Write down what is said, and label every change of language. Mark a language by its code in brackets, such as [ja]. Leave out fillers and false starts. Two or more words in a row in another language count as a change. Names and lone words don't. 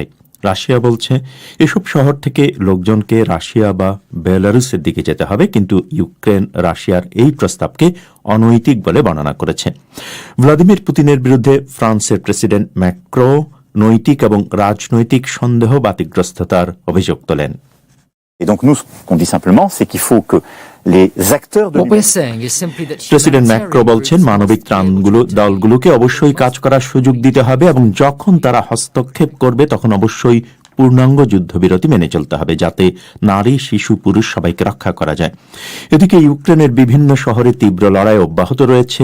[bn] রাশিয়া বলছে এসব শহর থেকে লোকজনকে রাশিয়া বা বেলারুসের দিকে যেতে হবে, কিন্তু ইউক্রেন রাশিয়ার এই প্রস্তাবকে অনৈতিক বলে বর্ণনা করেছে। ভ্লাদিমির পুতিনের বিরুদ্ধে ফ্রান্সের প্রেসিডেন্ট ম্যাক্রন নৈতিক এবং রাজনৈতিক সন্দেহ বাতিগ্রস্ততার অভিযোগ তোলেন। [fr] Et donc nous, ce qu'on dit simplement, c'est qu'il faut que les acteurs de [en] What we're [fr] l'humanité [en] saying is simply that [bn] প্রেসিডেন্ট ম্যাক্রো বলছেন মানবিক দলগুলোকে অবশ্যই কাজ করার সুযোগ দিতে হবে এবং যখন তারা হস্তক্ষেপ করবে তখন অবশ্যই পূর্ণাঙ্গ যুদ্ধবিরতি মেনে চলতে হবে, যাতে নারী, শিশু, পুরুষ সবাইকে রক্ষা করা যায়। এদিকে ইউক্রেনের বিভিন্ন শহরে তীব্র লড়াই অব্যাহত রয়েছে।